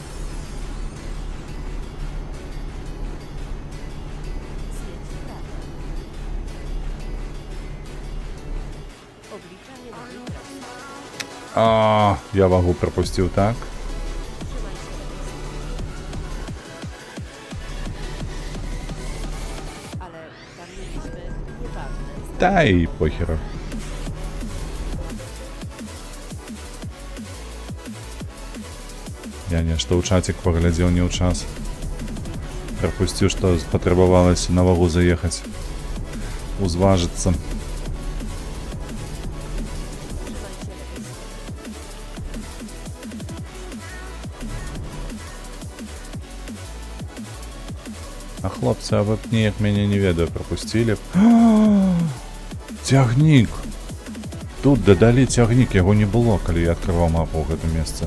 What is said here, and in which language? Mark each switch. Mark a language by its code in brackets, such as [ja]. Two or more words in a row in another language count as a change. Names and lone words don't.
[pl] Zjedź w prawo. Obliczanie nowej trasy. [ru] А, я вагу пропустил, так? [pl] Trzymaj się lewej strony. Ale tam mieliśmy nieważne. [ru] Да и похеру. [be] Я нешта ў чатик поглядел не ў час. [ru] Пропустил, что потребовалось на вагу заехать. [be] Узважиться. [pl] Trzymaj się lewej strony. [be] А хлопцы, а вы б ніяк мяне не ведаю, пропустили. Цягнік! Тут дадалі цягнік, яго не было, калі я адкрываў мапу ў гэтым месцы.